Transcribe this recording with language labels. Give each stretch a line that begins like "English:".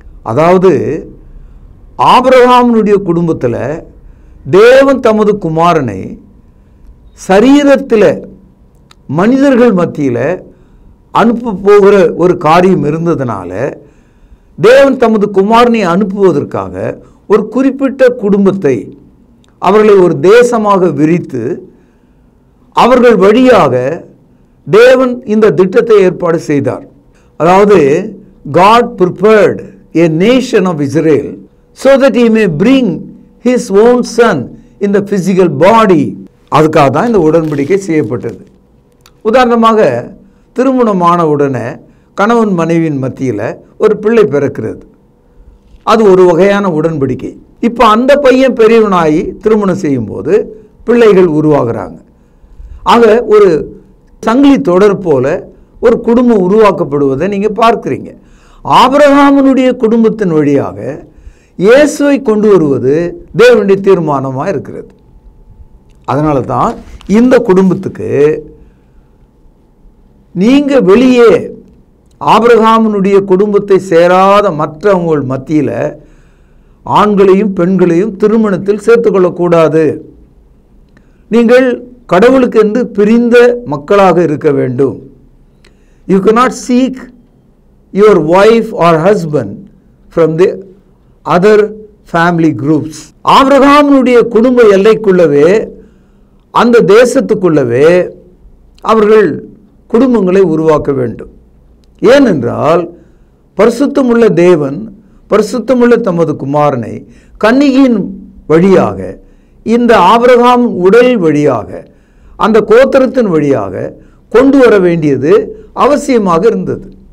Tamil: அதாவது ஆபிரகாமினுடைய குடும்பத்தில் தேவன் தமது குமாரனை சரீரத்தில் மனிதர்கள் மத்தியில் அனுப்ப போகிற ஒரு காரியம் இருந்ததுனால தேவன் தமது குமாரனை அனுப்புவதற்காக ஒரு குறிப்பிட்ட குடும்பத்தை அவர்களை ஒரு தேசமாக விரித்து அவர்கள் வழியாக தேவன் இந்த திட்டத்தை ஏற்பாடு செய்தார். அதாவது
English: God prepared a nation of Israel so that he may bring his own son in the physical body.
Tamil: அதுக்காக தான் இந்த உடன்படிக்கை செய்யப்பட்டது. உதாரணமாக திருமணமான உடனே கணவன் மனைவியின் மத்தியில் ஒரு பிள்ளை பிறக்கிறது. அது ஒரு வகையான உடன்படிக்கை. இப்போ அந்த பையன் பெரியவனாகி திருமணம் செய்யும்போது பிள்ளைகள் உருவாகிறாங்க. ஆக ஒரு சங்கிலி தொடர் போல ஒரு குடும்பம் உருவாக்கப்படுவதை நீங்கள் பார்க்குறீங்க. ஆபிரகாமினுடைய குடும்பத்தின் வழியாக இயேசுவை கொண்டு வருவது தேவனுடைய தீர்மானமாக இருக்கிறது. அதனால தான் இந்த குடும்பத்துக்கு நீங்கள் வெளியே ஆபிரகாமினுடைய குடும்பத்தை சேராத மற்றவங்கள் மத்தியில் ஆண்களையும் பெண்களையும் திருமணத்தில் சேர்த்துக்கொள்ளக்கூடாது. நீங்கள் கடவுளுக்கு என்று பிரிந்த மக்களாக இருக்க வேண்டும்.
English: You cannot seek your wife or husband from the other family groups.
Tamil: ஆபிரகாமினுடைய குடும்ப எல்லைக்குள்ளவே அந்த தேசத்துக்குள்ளவே அவர்கள் குடும்பங்களை உருவாக்க வேண்டும். ஏனென்றால் பரிசுத்தமுள்ள தேவன் பரிசுத்தமுள்ள தமது குமாரனை கன்னிகையின் வழியாக இந்த ஆபிரகாம் உடல் வழியாக அந்த கோத்திரத்தின் வழியாக கொண்டு வர வேண்டியது அவசியமாக இருந்தது.